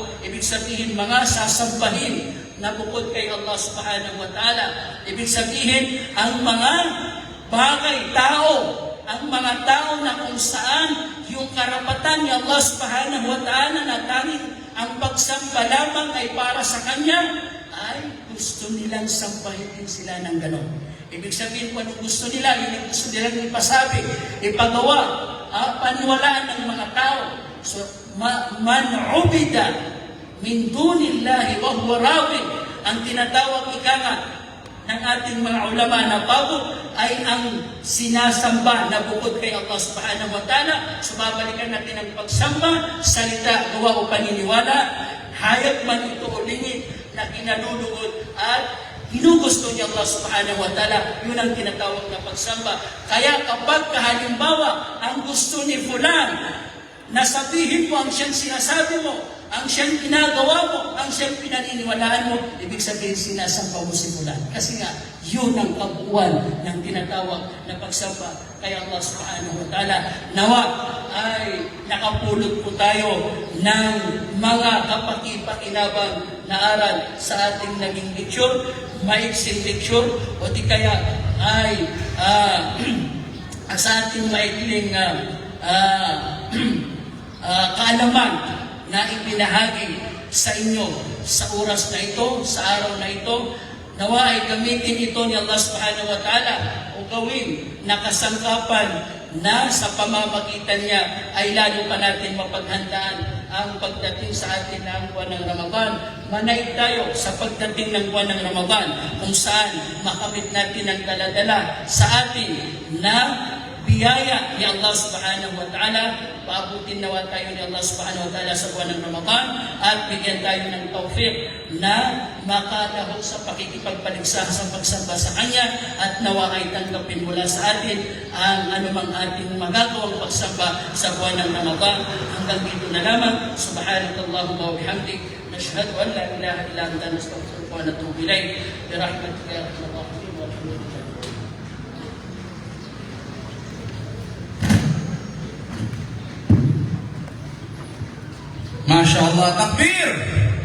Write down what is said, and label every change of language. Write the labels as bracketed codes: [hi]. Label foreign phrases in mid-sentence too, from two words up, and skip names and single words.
[tl] Ibig sabihin, mga sasambahin na bukod kay [ar] الله سبحانه وتعالى. [tl] Ibig sabihin, ang mga bagay, tao, ang mga tao na kung saan yung karapatan ni [ar] الله سبحانه وتعالى [tl] na tanging ang pagsamba lamang ay para sa Kanya, ay gusto nilang sambahin din sila ng ganon. Ibig sabihin, kung gusto nila, yun ang gusto nilang ipasabi, ipagawa, paniwalaan ng mga tao. [ar] So, من عبد من دون الله وهو راوي, [tl] ang tinatawag ika nga ng ating mga ulama na bago ay ang sinasamba na bukod kay [ar] الله سبحانه وتعالى. [tl] So babalikan natin ang pagsamba, salita, gawa o paniniwala, hayag man ito o lingid na kinalulugod at ginugusto niya [ar] الله سبحانه وتعالى. [tl] Yun ang tinatawag na pagsamba. Kaya kapag halimbawa ang gusto ni fulan na sabihin mo ang siyang sinasabi mo, ang siyang ginagawa mo, ang siyang pinaniniwalaan mo, ibig sabihin sinasamba mo si fulan. Kasi nga, yun ang kabuuan ng tinatawag na pagsamba kay [ar] الله سبحانه وتعالى. [tl] Nawa ay nakapulot po tayo ng mga kapaki-pakinabang na aral sa ating naging lecture, maiksing lecture, o di kaya ay sa ating maikling kaalaman na ipinahagi sa inyo sa oras na ito, sa araw na ito. Nawa ay gamitin ito ni [ar] الله سبحانه وتعالى [tl] o gawin na kasangkapan na sa pamamagitan niya ay lalo pa natin mapaghandaan ang pagdating sa atin ng buwan ng Ramadan. Manaig tayo sa pagdating ng buwan ng Ramadan kung saan makamit natin ang daladala sa atin na biyaya ni [ar] الله سبحانه وتعالى. [tl] Paabutin nawa tayo ni [ar] الله سبحانه وتعالى [tl] sa buwan ng Ramadan at bigyan tayo ng tawfiq na makadahog sa pakikipagpaligsahan sa pagsamba sa Kanya at nawa ay tanggapin mula sa atin ang anumang ating magagawang pagsamba sa buwan ng Ramadan. Hanggang dito na lamang. [ar] سبحانك اللهم وبحمدك نشهد أن لا إله إلا أنت نستغفرك ونتوب إليك. برحمتك يا أرحم الراحمين. Walhamdulillah. ما شاء الله، تكبير!